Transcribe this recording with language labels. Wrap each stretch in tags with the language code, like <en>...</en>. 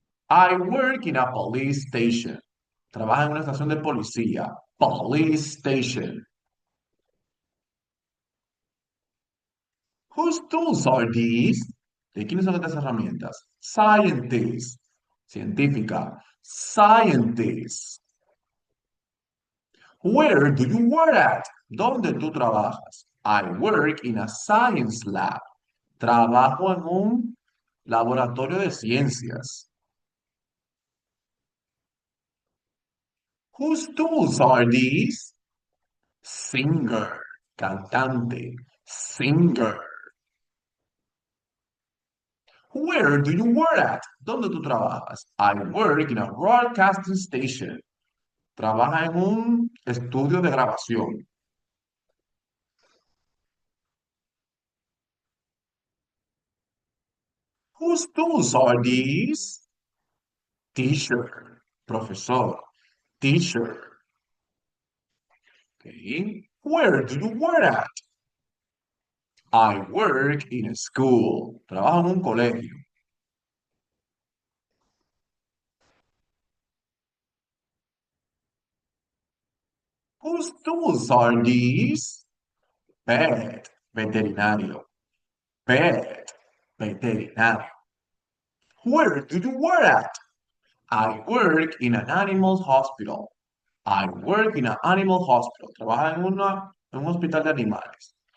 <en>I work in a police station.</en> <es>Trabaja en una estación de policía.</es> <en>Police station. Whose tools are these?</en> <es>¿De quiénes son estas herramientas?</es> <en>Scientist. Científica. Scientist. Where do you work at?</en> <es>¿Dónde tú trabajas?</es> <en>I work in a science lab.</en> <es>Trabajo en un laboratorio de ciencias.</es> <en>Whose tools are these? Singer. Cantante. Singer. Where do you work at?</en> <es>¿Dónde tú trabajas?</es> <en>I work in a broadcasting station.</en> <es>Trabaja en un estudio de grabación.</es> <en>Whose tools are these? Teacher. Profesor. Teacher. Okay. Where do you work at? I work in a school.</en> <es>Trabajo en un colegio.</es> <en>Whose tools are these? Vet, veterinario. Vet, veterinario. Where do you work at? I work in an animal hospital. I work in an animal hospital.</en> <es>Trabaja en un hospital de animales.</es>